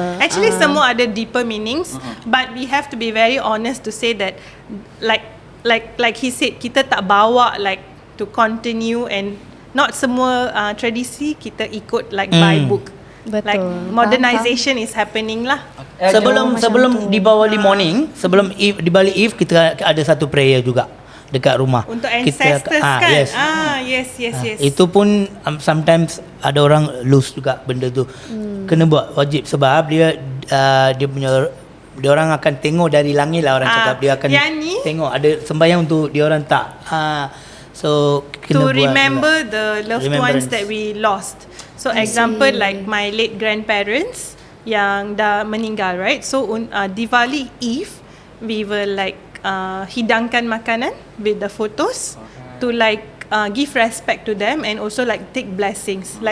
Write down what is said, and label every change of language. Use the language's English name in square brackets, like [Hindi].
[English] Actually [Malay] semua ada [English] deeper meanings, but we have to be very honest to say that like he said, [Malay] kita tak bawa [English] like to continue, and not [Malay] semua tradisi kita ikut [English] like by book. [Malay] Betul. [English] Like modernization is happening lah. [Malay] Sebelum Deepawali morning, sebelum Deepawali Eve kita ada satu prayer juga dekat rumah. Untuk ancestors kan? [English] Yes. Yes. [Malay] Itu pun sometimes ada orang lose juga benda tu. Kena buat wajib sebab dia punya dia orang akan tengok dari langit lah, orang cakap dia akan tengok ada sembahyang untuk dia orang tak. So kena [English] to [Malay] buat [English] remember [Malay] juga. [English] the loved ones that we lost. So example like my late grandparents [Malay] yang dah meninggal, [English] right? So Diwali Eve we will like [Malay] hidangkan makanan [English] with the photos to like give respect to them and also like take blessings.